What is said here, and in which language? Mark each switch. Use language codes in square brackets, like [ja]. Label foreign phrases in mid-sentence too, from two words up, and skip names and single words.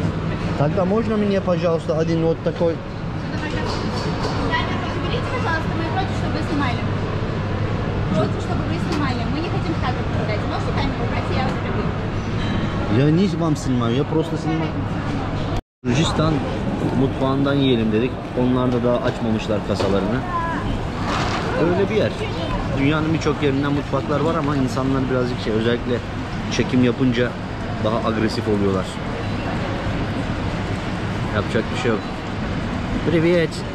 [ru] Тогда можно мне, пожалуйста, один вот такой? Уберите, пожалуйста, мы против, чтобы вы снимали. Против, чтобы вы снимали. Мы не хотим кадры продать. Можете камеру убрать, я вас прибью. Я не вам снимаю, я просто снимаю. [tr] Gürcistan mutfağından yiyelim dedik. Onlar da daha açmamışlar kasalarını. Öyle bir yer. Dünyanın birçok yerinden mutfaklar var ama insanlar birazcık özellikle çekim yapınca daha agresif oluyorlar. Yapacak bir şey yok. Привет.